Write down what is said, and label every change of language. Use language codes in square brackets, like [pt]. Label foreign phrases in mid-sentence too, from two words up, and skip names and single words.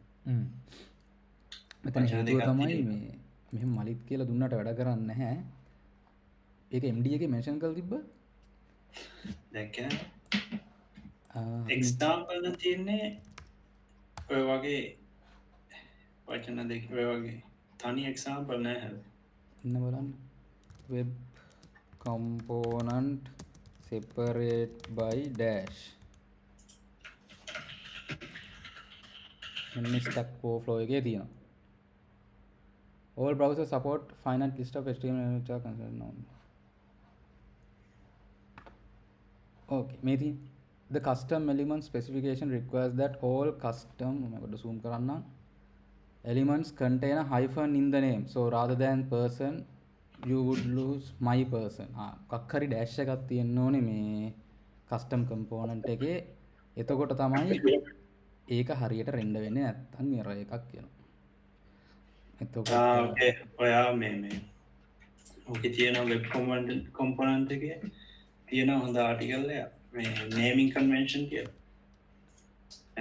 [si] මෙතන හේතුව තමයි මේ මෙහෙම මලිත් කියලා දුන්නට වැඩ කරන්නේ නැහැ. ඒක MD එකේ මෙන්ෂන් කරලා තිබ්බා. දැක්කේ එක්ස්ටාම්පල් නම් තියෙන්නේ ඔය වගේ වචන දෙක ඔය වගේ තනි එක්සාම්පල් නෑ හැබැයි. ඉන්න බලන්න [en] web component separate by dash [si] මෙන්න [en] stack overflow [si] එකේ තියෙනවා. [en] all browsers support finite list of HTML elements are considered known. okay [si] මේ තියෙන [en] the custom element specification requires that all custom [si] මම zoom කරන්නම් [en] elements contain a hyphen in the name, so rather than person you would lose my person. [si] මොකක් හරි dash එකක් තියෙන්න ඕනේ මේ [en] custom component [si] එකේ. එතකොට තමයි ඒක හරියට render වෙන්නේ නැත්නම් error එකක් එනවා. එතකොට ඕකේ ඔයා මේ ඕකේ තියෙන [en] web component [si] එකේ තියෙන හොඳ article එක මේ [en] naming convention [si] කියලා.